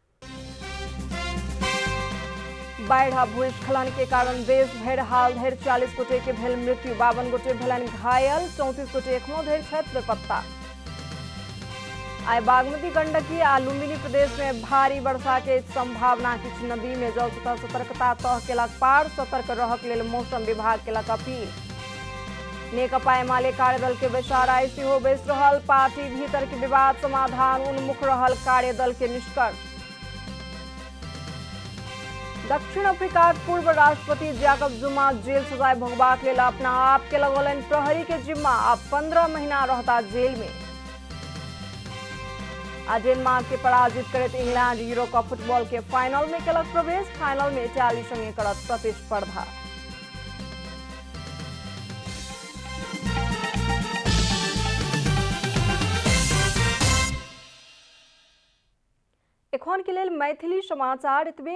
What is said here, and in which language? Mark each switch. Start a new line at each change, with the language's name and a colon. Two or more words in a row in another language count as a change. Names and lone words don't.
Maithili: बाढ़ आ भूस्खलन के कारण देश भरि हाल धरि 40 गोटे के भेल मृत्यु, 52 गोटे भेलनि घायल, 34 गोटे एखनो धरि छथि बेपत्ता। आइ बागमती, गंडकी आ लुम्बिनी प्रदेश में भारी वर्षा के संभावना। किछु नदी में जलस्तर सतर्कता तह केलक पार। सतर्क रहक लेल मौसम विभाग केलक अपील। नेकपा एमाले कार्यदल के बैसार आइ सेहो बैस रहल। पार्टी भीतर के विवाद समाधान उन्मुख रहल कार्यदल के निष्कर्ष। दक्षिण अफ्रीका पूर्व राष्ट्रपति जैकब जुमा जेल सजाय भोगबाक लेल अपना आप के लगौलनि प्रहरी के जिम्मा। अब 15 महीना रहता जेल में। आ डेनमार्क के पराजित करैत इंग्लैंड यूरो कप फुटबॉल के फाइनल में केलक प्रवेश। फाइनल में इटाली संगे करत प्रतिस्पर्धा। एखन के लेल मैथिली समाचार एतबे।